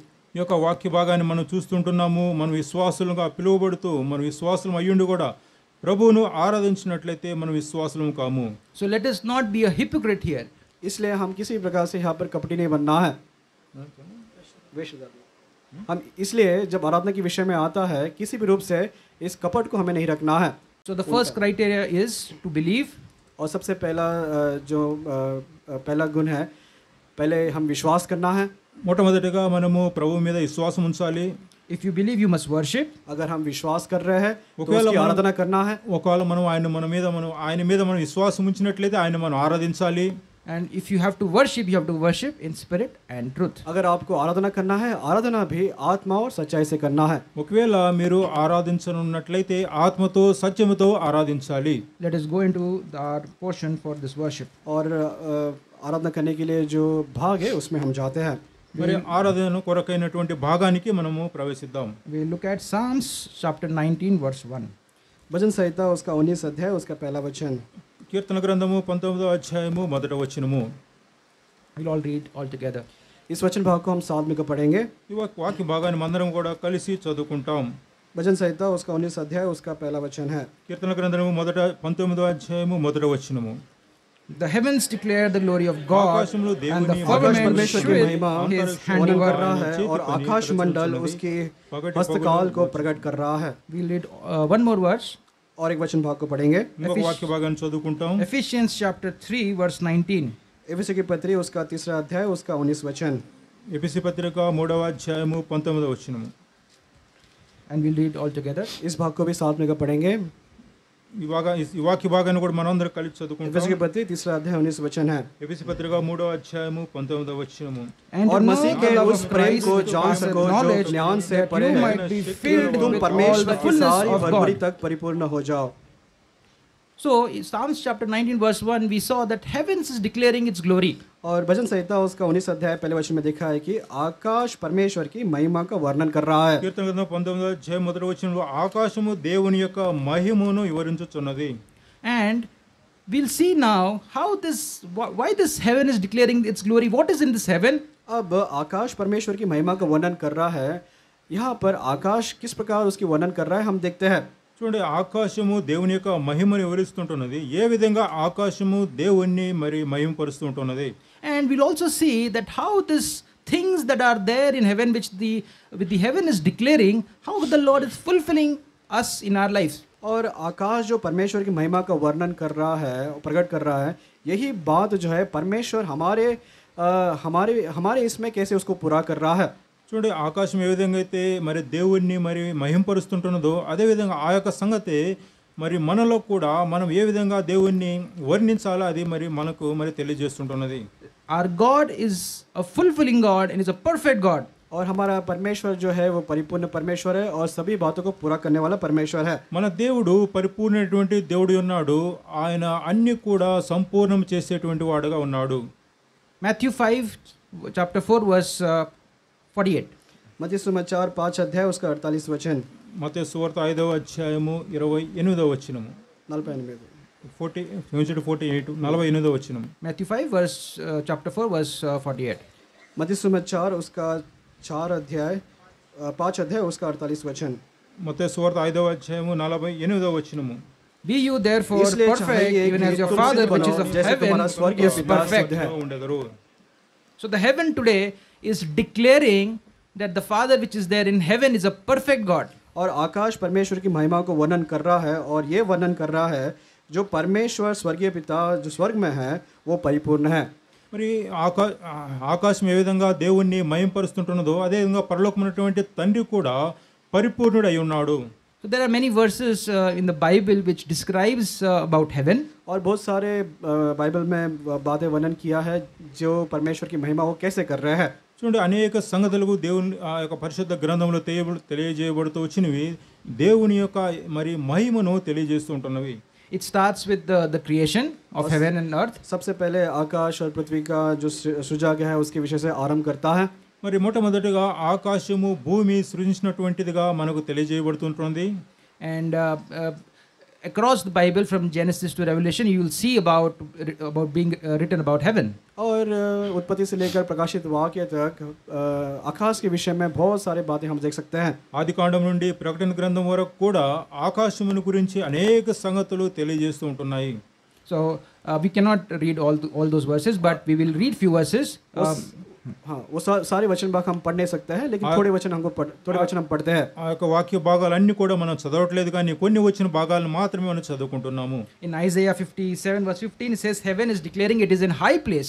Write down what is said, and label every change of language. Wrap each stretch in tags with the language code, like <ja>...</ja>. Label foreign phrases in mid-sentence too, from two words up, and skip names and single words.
<te>ఈ యొక్క వాక్య భాగాన్ని మనం చూస్తుంటున్నాము. మనం విశ్వాసులుగా పిలువబడుతూ మనం విశ్వాసులం అయ్యుండి కూడా ప్రభువును ఆరాధించినట్లయితే మనం విశ్వాసులం కాము.</te> <en>So let us not be a hypocrite here.</en> <hi>इसलिए हम किसी प्रकार से यहाँ पर कपटी नहीं बनना है। हम इसलिए जब आराधना के विषय में आता है, किसी भी रूप से इस कपट को हमें नहीं रखना है।</hi> <en>So the first criteria is to believe.</en> <hi>और सबसे पहला जो पहला गुण है, पहले हम विश्वास करना है।</hi> <te>మొట్టమొదటిగా మనము ప్రభువు మీద విశ్వాసం ఉంచాలి.</te> <en>If you believe, you must worship.</en> <hi>अगर हम विश्वास कर रहे हैं, तो उसकी आराधना करना है।</hi> <te>ఒకవేళ మనం ఆయన మీద మనం విశ్వాసం ఉంచినట్లయితే ఆయన మనం ఆరాధించాలి.</te> <en>And if you have to worship, you have to worship in spirit and truth.</en> <hi>अगर आपको आराधना करना है, आराधना भी आत्मा और सच्चाई से करना है।</hi> <te>ఒకవేళ మీరు ఆరాధించనున్నట్లయితే ఆత్మతో సత్యముతో ఆరాధించాలి.</te> <en>Let us go into our portion for this worship.</en> <hi>और आराधना करने के लिए जो भाग है उसमें हम जाते हैं।</hi> <te>మరి ఆరాధన కొరకైనటువంటి భాగానికి మనము ప్రవేశిద్దాం.</te> <en>We look at Psalms chapter 19 verse 1.</en> <hi>भजन संहिता उसका 19 अध्याय उसका पहला वचन।</hi> <te>కీర్తన గ్రంథము 19వ అధ్యాయము 1వ వచనము.</te> <en>We'll all read all together.</en> <hi>इस वचन भाग को हम साथ में पढ़ेंगे।</hi> <te>ఈ వాక్య భాగాన్ని అందరం కూడా కలిసి చదువుకుంటాం.</te> <hi>भजन संहिता उसका 19 अध्याय उसका पहला वचन है।</hi> <te>కీర్తన గ్రంథము 19వ అధ్యాయము 1వ వచనము.</te> <en>The heavens declare the glory of God, and the firmament</en> <hi>की</hi> <en>showeth</en> <hi>महिमा</hi> <en>his</en> <hi>वर्णन</hi> <en>handiwork.</en> <hi>कर रहा है और आकाश मंडल उसके हस्तकाल को प्रकट कर रहा है।</hi> <en>We'll read one more verse.</en> <hi>और एक वचन भाग को पढ़ेंगे।</hi> <te>ఇంకొక వాక్య భాగాన్ని చదువుకుంటాం.</te> <en>Ephesians chapter 3 verse 19.</en> <hi>एफेसी की पत्री उसका 3रा अध्याय उसका 19 वचन।</hi> <te>ఎఫెసీ పత్రిక 3వ అధ్యాయము 19వ వచనము.</te> <en>And we'll read all together.</en> <hi>इस भाग को भी साथ में पढ़ेंगे।</hi> <te>ఈ వాక్య భాగాన్ని కూడా మనందరం కలిసి చదువుకుంటాం.</te> <hi>एफेसी की पत्री 3रा अध्याय 19 वचन है।</hi> <te>ఎఫెసీ పత్రిక 3వ అధ్యాయము 19వ వచనము.</te> <hi>और मसीह के उस प्रेम को जान सको जो ज्ञान से परे है, तुम परमेश्वर की सारी भरपूरी तक परिपूर्ण हो जाओ।</hi> <en>So in Psalms chapter 19 verse 1 we saw that heavens is declaring its glory.</en> <hi>और भजन संहिता उसका 19 अध्याय पहले वचन में देखा है कि आकाश परमेश्वर की महिमा का वर्णन कर रहा है।</hi> <te>కీర్తన గ్రంథం 19వ అధ్యాయం 1వ వచనంలో ఆకాశము దేవుని యొక్క మహిమను వివరించుచున్నది.</te> <en>And we'll see now how why this heaven is declaring its glory. What is in this heaven?</en> <hi>अब आकाश परमेश्वर की महिमा का वर्णन कर रहा है। यहाँ पर आकाश किस प्रकार उसकी वर्णन कर रहा है हम देखते हैं।</hi> <te>చూడండి, ఆకాశము దేవుని యొక్క మహిమను వివరిస్తుంటున్నది. ఏ విధంగా ఆకాశము దేవుణ్ణి మరి మహిమపరుస్తుంటున్నది.</te> <en>And we'll also see that how this things that are there in heaven which the heaven is declaring, how the Lord is fulfilling us in our lives.</en> <hi>और आकाश जो परमेश्वर की महिमा का वर्णन कर रहा है, प्रकट कर रहा है, यही बात जो है परमेश्वर हमारे इसमें कैसे उसको पूरा कर रहा है।</hi> <te>చూడండి ఆకాశం ఏ విధంగా అయితే మరి దేవుణ్ణి మరి మహింపరుస్తుంటున్నదో అదే విధంగా ఆ యొక్క సంగతి మరి మనలో కూడా మనం ఏ విధంగా దేవుణ్ణి వర్ణించాలో అది మరి మనకు మరి తెలియజేస్తుంటున్నది.</te> <en>Our God is a fulfilling God and is a perfect God.</en> <hi>और हमारा परमेश्वर जो है वो परिपूर्ण परमेश्वर है और सभी बातों को पूरा करने वाला परमेश्वर है.</hi> <te>మన దేవుడు పరిపూర్ణమైనటువంటి దేవుడు ఉన్నాడు. ఆయన అన్ని కూడా సంపూర్ణం చేసేటువంటి వాడుగా ఉన్నాడు.</te> <en>Matthew 5 chapter 4 verse 48.</en> <hi>मत्ती सुसमाचार 5 अध्याय उसका 48 वचन.</hi> <te>మత్తయి సువార్త 5వ అధ్యాయము 28వ వచనము. 48వ వచనము.</te> <en>Matthew 5 verse chapter 4 verse 48.</en> <hi>मत्ती सुसमाचार उसका 4 अध्याय 5 अध्याय उसका 48 वचन.</hi> <te>మత్తయి సువార్త 5వ అధ్యాయము 48వ వచనము.</te> <en>Be you therefore perfect even as your Father which is of heaven is perfect. So the heaven today is declaring that the Father which is there in heaven is a perfect God.</en> <hi>और आकाश परमेश्वर की महिमा को वर्णन कर रहा है और ये वर्णन कर रहा है जो परमेश्वर स्वर्गीय पिता जो स्वर्ग में है वो परिपूर्ण है.</hi> <te>మరి ఆకాశం ఏ విధంగా దేవుణ్ణి మహింపరుస్తుంటున్నదో అదే విధంగా పరలోకమైనటువంటి తండ్రి కూడా పరిపూర్ణుడై ఉన్నాడు.</te> <en>So there are many verses in the Bible which describes about heaven.</en> <hi>और बहुत सारे बाइबल में बातें वर्णन किया है जो परमेश्वर की महिमा वो कैसे कर रहे हैं.</hi> <te>చూడండి అనేక సంగతులకు దేవుని ఆ యొక్క పరిశుద్ధ గ్రంథంలో తెలియజేయబడుతూ వచ్చినవి దేవుని యొక్క మరి మహిమను తెలియజేస్తూ ఉంటున్నవి.</te> <en>It starts with the creation of heaven and earth.</en> <hi>सबसे पहले आकाश और पृथ्वी का जो सृजा गया है उसके विषय से आरंभ करता है.</hi> <te>మరి మొట్టమొదటిగా ఆకాశము భూమి సృజించినటువంటిదిగా మనకు తెలియజేయబడుతుంటుంది.</te> <en>And across the Bible from Genesis to Revelation you will see about being written about heaven.</en> <hi>और उत्पत्ति से लेकर प्रकाशित वाक्य तक आकाश के विषय में बहुत सारी बातें हम देख सकते हैं.</hi> <te>ఆదికాండం నుండి ప్రకటన గ్రంథం వరకు కూడా ఆకాశమును గురించి అనేక సంగతులు తెలియజేస్తూ ఉంటున్నాయి.</te> <en>So we cannot read all those verses but we will read few verses.</en> <hi>हाँ वो सारे वचन भाग हम पढ़ नहीं सकते हैं लेकिन थोड़े वचन हम पढ़ते हैं.</hi> <te>ఆ యొక్క వాక్య భాగాలన్నీ కూడా మనం చదవట్లేదు కానీ కొన్ని వచ్చిన భాగాలను మాత్రమే మనం చదువుకుంటున్నాము.</te> <en>In Isaiah 57 verse 15 it says heaven is declaring it is in high place.</en>